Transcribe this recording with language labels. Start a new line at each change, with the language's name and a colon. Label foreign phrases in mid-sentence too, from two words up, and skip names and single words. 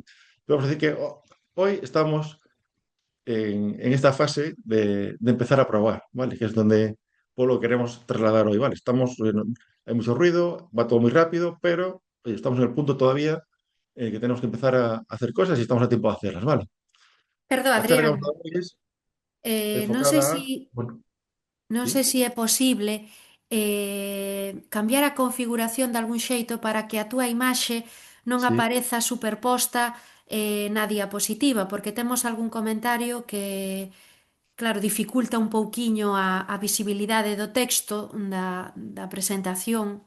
Spanish: Pero vamos a decir que hoy estamos en esta fase de empezar a probar, ¿vale? Que es donde por lo que queremos trasladar hoy, ¿vale? Hay mucho ruido, va todo muy rápido, pero oye, estamos en el punto todavía que tenemos que empezar a hacer cosas y estamos a tiempo de hacerlas, ¿vale? Perdón, La charla que Adrián, vamos a dar hoy es
Galician: non sei
Spanish: enfocada
Galician: si,
Spanish: a, bueno,
Galician: non sei
Spanish: ¿sí?
Galician: se é posible cambiar a configuración de algún xeito para que a túa imaxe non
Spanish: Sí.
Galician: apareza superposta na diapositiva, porque temos algún comentario que, claro, dificulta un pouquiño a visibilidade do texto da presentación.